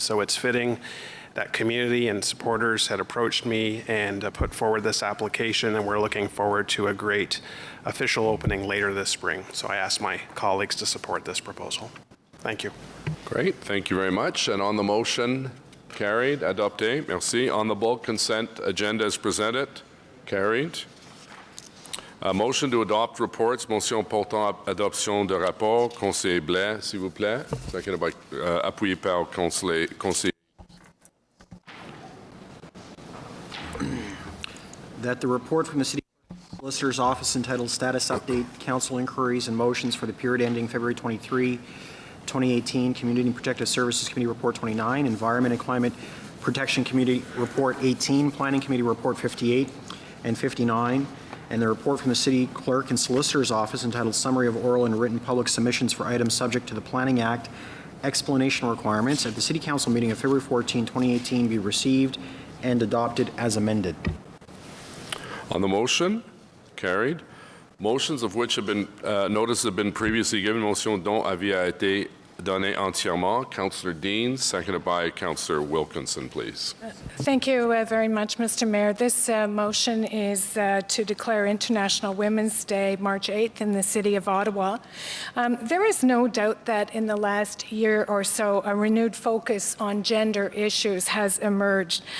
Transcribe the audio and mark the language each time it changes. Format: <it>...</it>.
<en>So it's fitting that community and supporters had approached me and put forward this application, and we're looking forward to a great official opening later this spring. So I ask my colleagues to support this proposal. Thank you. Great, thank you very much. And on the motion, carried,</en> <fr>adopté, merci.</fr> <en>On the bulk consent agenda as presented, carried. Motion to adopt reports,</en> <fr>motion portant adoption de rapport, conseiller Blais, s'il vous plaît.</fr> <en>Seconded by,</en> <fr>appuyé par conseiller.</fr> <en>That the report from the City Solicitor's Office entitled Status Update, Council Inquiries and Motions for the period ending February 23, 2018, Community and Protective Services Committee Report 29, Environment and Climate Protection Committee Report 18, Planning Committee Report 58 and 59, and the report from the City Clerk and Solicitor's Office entitled Summary of Oral and Written Public Submissions for Items Subject to the Planning Act Explanation Requirements at the City Council meeting of February 14, 2018 be received and adopted as amended. On the motion, Carried. Motions of which have been, notices have been previously given.</en> <fr>Motion dont avis a été donné entièrement.</fr> <en>Councillor Dean, seconded by Councillor Wilkinson, please. Thank you very much, Mr. Mayor. This motion is to declare International Women's Day, March 8th, in the City of Ottawa. There is no doubt that in the last year or so, a renewed focus on gender issues has emerged.</en>